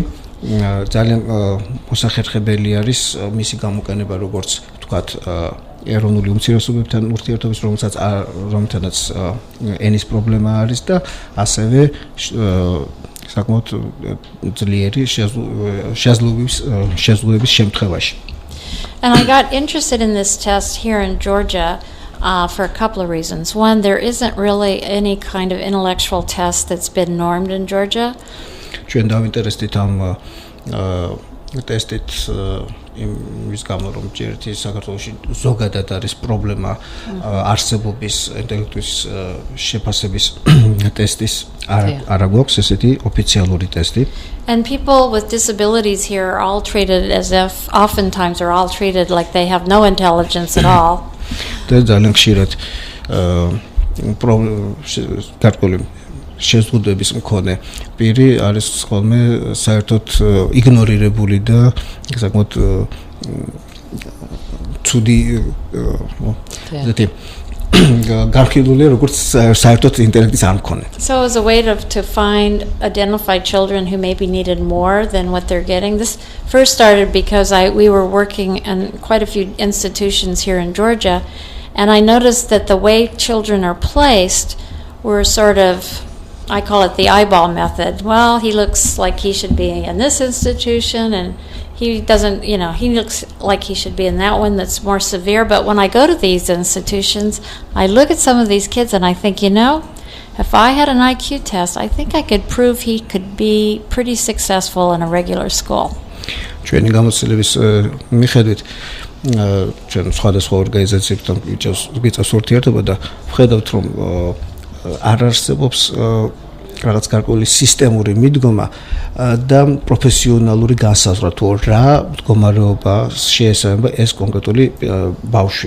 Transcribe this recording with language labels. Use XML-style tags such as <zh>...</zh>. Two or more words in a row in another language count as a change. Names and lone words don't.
<ka>ძალიან მოსახერხებელი არის მისი გამოყენება, როგორც ვთქვათ, ეროვნული უმცირესობებთან ურთიერთობის, რომელთანაც ენის პრობლემა არის და ასევე საკმაოდ ძლიერი შეზღუდვების შემთხვევაში.</ka> <en>And I got interested in this test here in Georgia for a couple of reasons. One, there isn't really any kind of intellectual test that's been normed in Georgia.</en> <ka>ჩვენ დავინტერესდით ამ ტესტით იმის გამო, რომ ჯერჯერობით საქართველოში ზოგადად არის პრობლემა არსებობის ინტელექტურის შეფასების ტესტის არ გვაქვს ესეთი ოფიციალური ტესტი.</ka> <en>And people with disabilities here are all treated as if, oftentimes are all treated like they have no intelligence at all.</en> <ka>და ძალიან ხშირად გარკვეული შეზღუდვების მქონე პირი არის ხოლმე საერთოდ იგნორირებული და საკმაოდ ცუდი გარკვეული როგორც საერთოდ ინტელექტის არ მქონე.</ka> <en>So as a way to identify children who maybe needed more than what they're getting, this first started because we were working in quite a few institutions here in Georgia, And I noticed that the way children are placed were sort of, I call it the eyeball method. Well, he looks like he should be in this institution, and he doesn't, he looks like he should be in that one that's more severe. But when I go to these institutions, I look at some of these kids and I think, if I had an IQ test, I think I could prove he could be pretty successful in a regular school.</en> <ka>ჩვენი გამოცდილების მიხედვით ჩვენ სხვადასხვა ორგანიზაციებთან გვიწევს ურთიერთობა და ვხედავთ რომ არ არსებობს რაღაც გარკვეული სისტემური მიდგომა და პროფესიონალური განსაზღვრა თუ რა მდგომარეობა შეესაბამება ეს კონკრეტული ბავშვი.</ka>